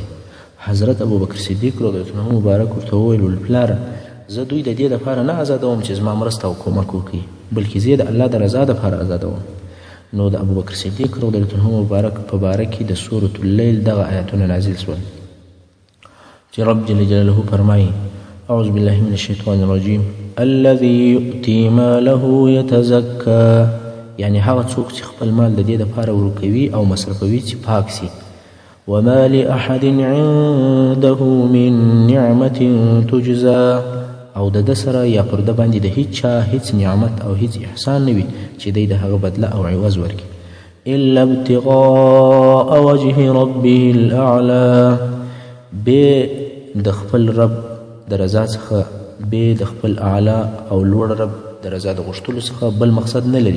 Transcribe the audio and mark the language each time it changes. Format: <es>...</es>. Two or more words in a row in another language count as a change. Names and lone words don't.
<ps>حضرت ابوبکر صدیق</ps> <ar>رضی الله عنه</ar> <ps>مبارک ورته وویل پلاره زه دوی د دې دپاره نه آزادوم چې زما مرسته او کومک وکړي، بلکې زه د الله د رضا دپاره آزادوم. نو د ابوبکر صدیق</ps> <ar>رضی الله عنه</ar> <ps>مبارک په باره کې د سورة اللیل دغه آیاتونه نازل شول چې رب</ps> <ar>جل جلاله</ar> <ps>فرمایي</ps> <ar>اعوذ بالله من الشیطان الرجیم الذي یؤتی ماله یتزکا،</ar> <ps>یعنی هغه څوک چې خپل مال د دې دپاره ورکوي او مصرفوي چې پاک سي.</ps> <ar>وما لأحد عنده من نعمة تجزا،</ar> <ps>او د ده سره یا پر ده باندې د هیڅ چا هیڅ نعمت او هیڅ احسان نه وي چې دی د هغه بدله او عوض ورکړي.</ps> <ar>الا ابتغاء وجه ربه الاعلى،</ar> <ps>بې د خپل رب د رضا څخه، بې د خپل اعلی او لوړ رب د رضا د غوښتلو څخه بل مقصد نه لري.</ps>